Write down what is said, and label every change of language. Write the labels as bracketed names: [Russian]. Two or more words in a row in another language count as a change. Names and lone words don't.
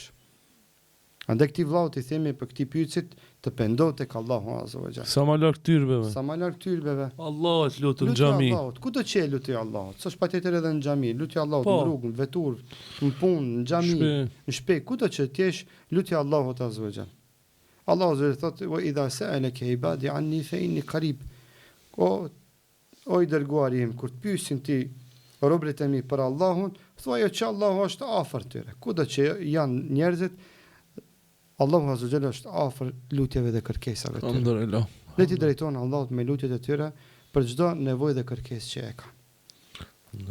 [Albanian] Andaj këtij vllaut i themi për këtij pyetjet të pendohet tek Allahu [Arabic] عز وجل. [Albanian] Sa më larg tyrbeve. Sa më larg tyrbeve. Allahut lutë në xhami. Kudo që lutej Allahut, s'është patjetër edhe në xhami, lutej Allahut në rrugë, në vetur, në punë, në xhami, në shtëpi, kudo që ti jesh, lutej Allahut [Arabic] عز وجل. الله عز وجل thotë: "وإذا سألك عبادي عني فإني قريب." [Albanian] O i dërguari im, kur të pyesin ti robërit e mi për Allahun, thuajo që Allahu është afër tyre. Kudo që janë njerëzit, Allahu [Arabic] عز وجل [Albanian] është afër lutjeve dhe kërkesave të tyre. Ne ti drejtojmë Allahut me lutjet e tyre për çdo nevojë dhe kërkesë që e kanë.